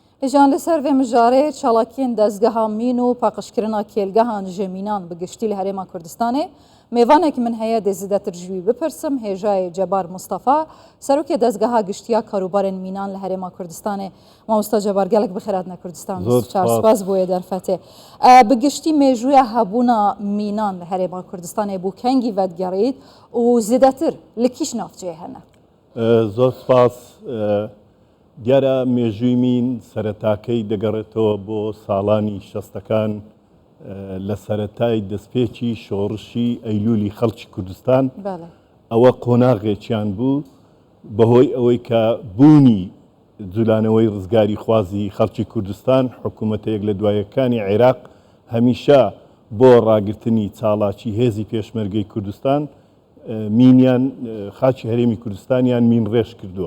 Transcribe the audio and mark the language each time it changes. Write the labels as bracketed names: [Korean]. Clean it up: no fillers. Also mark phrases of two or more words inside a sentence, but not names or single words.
[Central Kurdish] هێژان لەسەر [Kurdish] vê mijarê çalakiyên dezgeha mîn û paqijkirina kêlgehan ji mînan bi giştî li Herêma Kurdistanê mêvanekî min heye dê zêdetir ji wî bipirsim. Hêjayê Cebar Mustafa, serokê dezgeha giştiya karûbarên mînan li Herêma Kurdistanê. Mamosta Cebar, gelek bi xêr hatina Kurdistan. Spas bûye derfetê. Bi giştî mêjûya hebûna mînan li Herêma Kurdistanê bû kengî vedgerît û zêdetir li kîj navçeyê hene? [Central Kurdish] زۆر سپاس. دیارە مێژووی مین سەرەتاکەی دەگەڕێتەوە بۆ ساڵانی شەستەکان لە سەرەتای دەستپێکی شۆڕشی ئەیلولی خەڵکی کوردستان. ئەوە قۆناغێکیان بوو بەهۆی ئەوەی کە بوونی جولانەوەی ڕزگاری خوازی خەڵکی کوردستان حکوومەتەیەک لە دوایەکانی عێراق هەمیشە بۆ ڕاگررتنی چاڵاکی هێزی پێشمەرگەی کوردستان مینیان خاچی هەرێمی کوردستانیان مین ڕێژ کردووە.